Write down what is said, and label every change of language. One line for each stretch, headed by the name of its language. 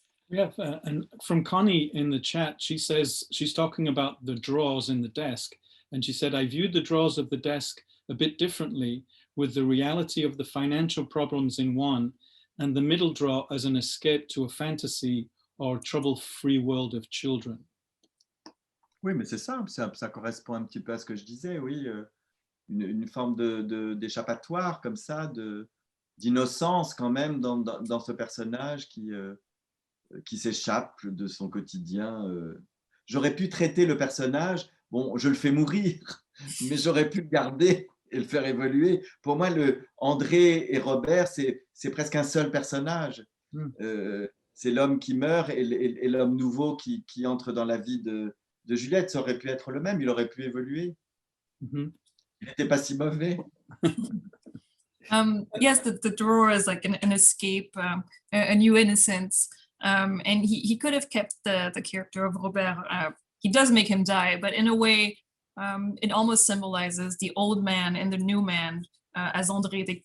English: We have, and from Connie in the chat, she says she's talking about the drawers in the desk, and she said, I viewed the drawers of the desk a bit differently, with the reality of the financial problems in one, and the middle drawer as an escape to a fantasy or trouble-free world of children.
French: Oui, mais c'est simple, ça correspond un petit peu à ce que je disais, oui, une forme d'échappatoire comme ça, d'innocence quand même dans ce personnage qui s'échappe de son quotidien. J'aurais pu traiter le personnage, bon, je le fais mourir, mais j'aurais pu le garder et le faire évoluer. Pour moi, André et Robert, c'est presque un seul personnage. C'est l'homme qui meurt et l'homme nouveau qui entre dans la vie de Juliette. Ça aurait pu être le même, il aurait pu évoluer. Il n'était pas si mauvais.
English: Yes, the drawer is like an escape, a new innocence. And he could have kept the character of Robert. He does make him die, but in a way, it almost symbolizes the old man and the new man as André.